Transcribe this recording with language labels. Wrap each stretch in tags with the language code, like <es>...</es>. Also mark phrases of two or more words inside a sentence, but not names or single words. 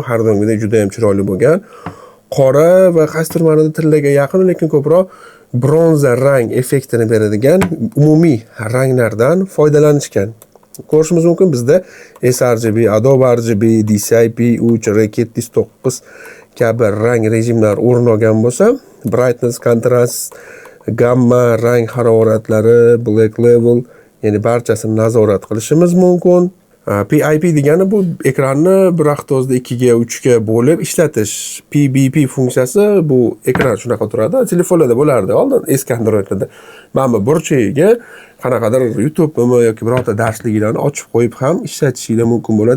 <uz>Har doimgidek juda ham chiroyli bo'lgan. Qora va qaysidir ma'noda tillaga yaqin, lekin ko'proq bronza rang effektini beradigan umumiy ranglardan foydalanishgan. Ko'rishimiz mumkin bizda sRGB, Adobe RGB, DCI-P3, Raketis 9 kabi rang rejimlar o'rin olgan bo'lsa,</uz> <en>brightness, contrast, gamma,</en> <uz>rang haroratlari,</uz> <en>black level,</en> <uz>ya'ni barchasini nazorat qilishimiz mumkin. PIP degani bu ekranni bir vaqt o'zida 2 ga 3 ga bo'lib ishlatish. PBP funksiyasi bu ekran shunaqa turadi. Telefonlarda bo'lardi oldin eski Androidlarda. Mana bu burchagiga qanaqadir YouTube'mi yoki birorta darsliklarni ochib qo'yib ham ishlatishingiz mumkin bo'ladi.</uz>